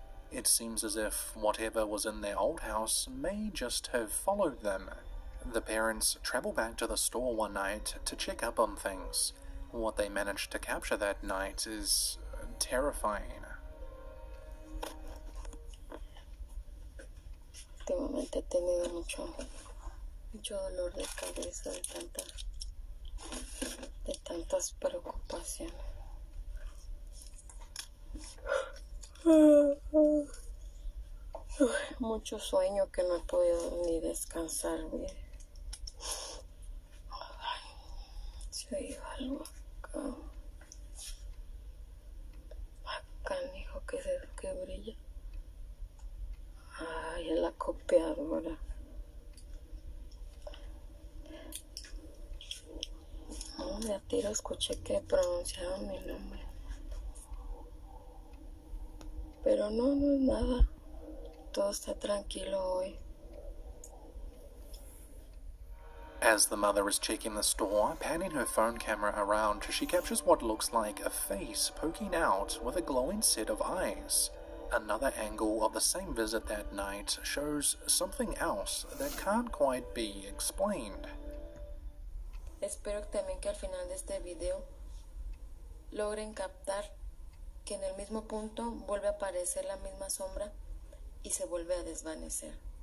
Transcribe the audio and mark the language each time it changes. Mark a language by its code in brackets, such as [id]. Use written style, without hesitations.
[en] It seems as if whatever was in their old house may just have followed them. The parents travel back to the store one night to check up on things. What they managed to capture that night is terrifying. [es] Últimamente he tenido mucho dolor de cabeza de tantas preocupaciones. Mucho sueño que no he podido ni descansar bien. Se oye algo acá. Acá, hijo, que brilla. Ay, es la copiadora. De a tiro escuché que pronunciaban mi nombre. Pero no es nada. Todo está tranquilo hoy. [en] As the mother is checking the store, panning her phone camera around, she captures what looks like a face poking out with a glowing set of eyes. Another angle of the same visit that night shows something else that can't quite be explained. [es] Espero también que al final de este video logren captar que en el mismo punto vuelve a aparecer la misma sombra y se vuelve a desvanecer.